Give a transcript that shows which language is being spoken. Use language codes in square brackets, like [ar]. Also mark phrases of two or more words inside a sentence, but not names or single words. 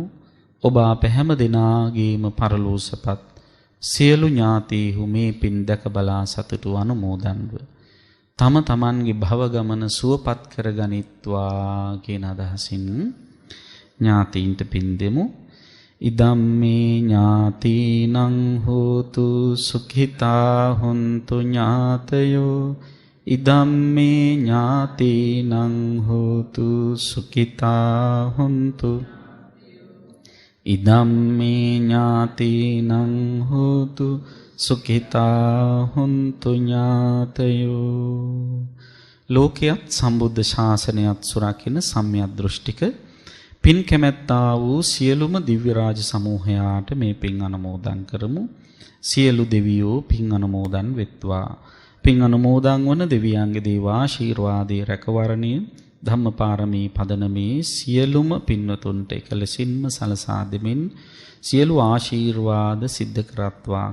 [si] ඔබ අප හැම දෙනාගේම පරලෝසපත් සියලු ඥාතීහු මේ පින් දැක බලා සතුටු අනුමෝදන්ව තම තමන්ගේ භව ගමන සුවපත් කරගනිත්වා කියන අදහසින් ඥාතීන්ට පින් දෙමු. [pi] ඉදම්මේ ඥාතීනං හෝතු සුඛිතා හොන්තු ඥාතයෝ. ඉදම්මේ ඥාතීනං හෝතු සුඛිතා හොන්තු. ඉදම්මේ ඥාතීනං හෝතු සුඛිතා හොන්තු ඥාතයෝ. [si] ලෝකයත් සම්බුද්ධ ශාසනයත් සුරකින සම්‍යක් දෘෂ්ටික පින් කැමැත්තා වූ සියලුම දිව්‍ය රාජ සමූහයාට මේ පින් අනුමෝදන් කරමු. සියලු දෙවියෝ පින් අනුමෝදන් වෙත්වා. පින් අනුමෝදන් වන දෙවියන්ගේ දේවාශීර්වාදයේ රැකවරණය ධම්මපාරමී පදනමේ සියලුම පින්වතුන්ට එකලසින්ම සලසා දෙමින් සියලු ආශීර්වාද සිද්ධ කරත්වා.